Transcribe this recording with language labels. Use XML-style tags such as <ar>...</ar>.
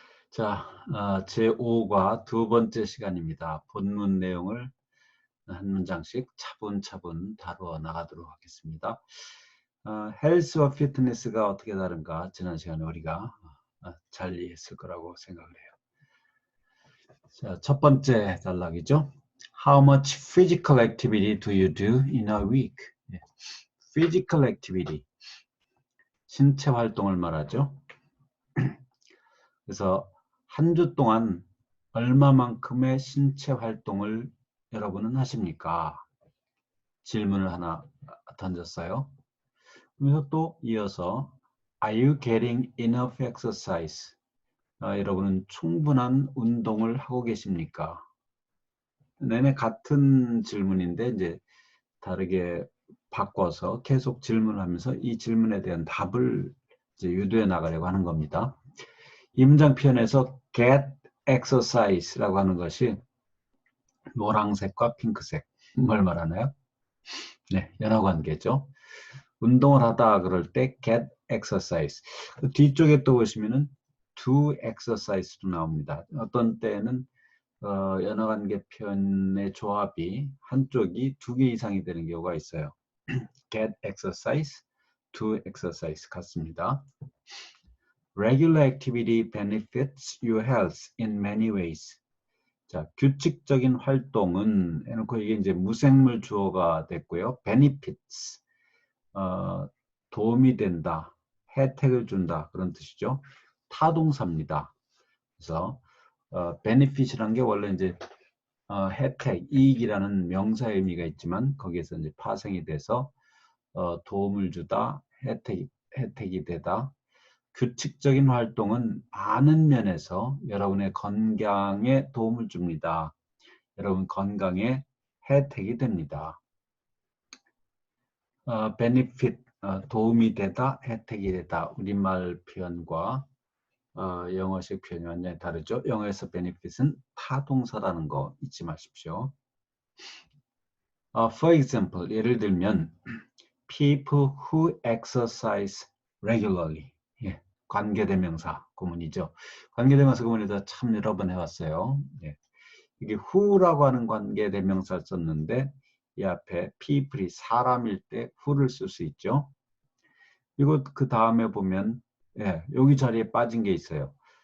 <ko>자, 제5과 두 번째 시간입니다. 본문 내용을 한 문장씩 차분차분 다루어 나가도록 하겠습니다. 헬스와 피트니스가 어떻게 다른가 지난 시간에 우리가 잘 이해했을 거라고 생각을 해요. 자, 첫 번째 단락이죠.</ko> <en>How much physical activity do you do in a week?</en> <ko>예, physical activity, 신체 활동을 말하죠. 그래서 한 주 동안 얼마만큼의 신체 활동을 여러분은 하십니까? 질문을 하나 던졌어요. 그래서 또 이어서</ko> <en>Are you getting enough exercise?</en> <ko>여러분은 충분한 운동을 하고 계십니까? 내내 같은 질문인데 이제 다르게 바꿔서 계속 질문을 하면서 이 질문에 대한 답을 이제 유도해 나가려고 하는 겁니다. 이 문장 표현에서 get exercise라고 하는 것이 노란색과 핑크색, 뭘 말하나요? 네, 연화관계죠. 운동을 하다 그럴 때 get exercise. 뒤쪽에 또 보시면은 do exercise도 나옵니다. 어떤 때는 연화관계 표현의 조합이 한쪽이 두 개 이상이 되는 경우가 있어요. get exercise, do exercise 같습니다.</ko> <en>Regular activity benefits your health in many ways.</en> <ko>자, 규칙적인 활동은 해놓고 이게 이제 무생물 주어가 됐고요. benefits, 도움이 된다, 혜택을 준다 그런 뜻이죠. 타동사입니다. 그래서 benefit이라는 게 원래 이제 혜택, 이익이라는 명사의 의미가 있지만 거기에서 이제 파생이 돼서 도움을 주다, 혜택이 되다. 규칙적인 활동은 많은 면에서 여러분의 건강에 도움을 줍니다. 여러분 건강에 혜택이 됩니다. benefit, 도움이 되다, 혜택이 되다. 우리말 표현과 영어식 표현이 완전히 다르죠. 영어에서 benefit은 타동사라는 거 잊지 마십시오.</ko> <en>For example,</en> <ko>예를 들면</ko> <en>people who exercise regularly.</en> <ko>예, 관계대명사 구문이죠. 관계대명사 구문에다 참 여러 번 해왔어요. 예. 이게 who라고 하는 관계대명사를 썼는데 이 앞에 people이 사람일 때 who를 쓸 수 있죠. 그리고 그 다음에 보면 예, 여기 자리에 빠진 게 있어요.</ko>